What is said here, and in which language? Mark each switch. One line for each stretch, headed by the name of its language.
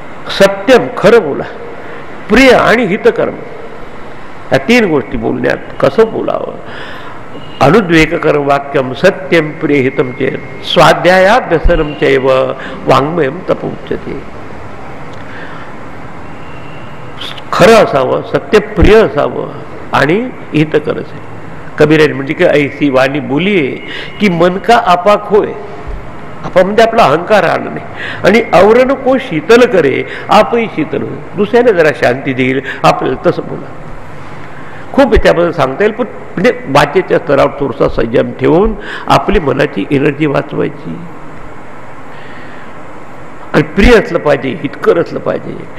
Marathi: सत्यम खरं बोला, प्रिय आणि हितकर्म, या 3 गोष्टी बोलण्यात कसं बोलावं.
Sanskrit: अनुद्वेग कर्म वाक्यम सत्यम प्रिय हितम चेत स्वाध्यायाभ्यसनम चैव वाङ्मयम तपोच्यते.
Marathi: खरं असावं, सत्यप्रिय असावं आणि हितकर असेल.
Hindi: कबीर म्हणजे की ऐसी वाणी बोलिये की मन का आपाक होय.
Marathi: आपण म्हणजे आपला अहंकार राहणार नाही. आणि
Hindi: औरण को शीतल करे आपही शीतल होय.
Marathi: दुसऱ्याने जरा शांती देईल आपल्याला तसं बोला. खूप याच्याबद्दल सांगता येईल, पण म्हणजे वाचेच्या स्तरावर थोडासा संयम ठेवून आपली मनाची एनर्जी वाचवायची आणि प्रिय असलं पाहिजे, हितकर असलं पाहिजे.